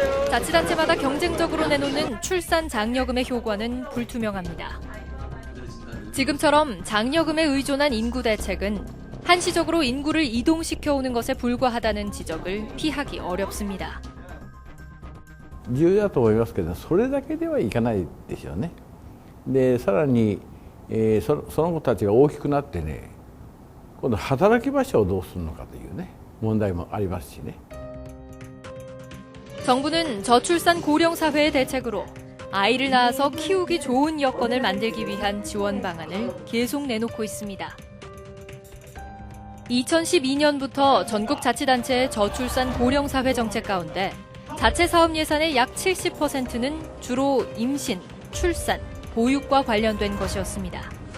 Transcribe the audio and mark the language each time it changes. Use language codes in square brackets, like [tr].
[ko] 자치단체마다 경쟁적으로 내놓는 출산 장려금의 효과는 불투명합니다. 지금처럼 장려금에 의존한 인구 대책은 한시적으로 인구를 이동시켜오는 것에 불과하다는 지적을 피하기 어렵습니다. [ja] 重要だと思いますけど、それだけではいかないでしょうね。で、さらに、その子たちが大きくなってね、今度働き場所をどうするのかというね、問題もありますしね。 [ko] 정부는 저출산 고령사회의 대책으로 아이를 낳아서 키우기 좋은 여건을 만들기 위한 지원 방안을 계속 내놓고 있습니다. 2012년부터 전국 자치단체의 저출산 고령사회 정책 가운데 자체 사업 예산의 약 70%는 주로 임신, 출산, 보육과 관련된 것이었습니다.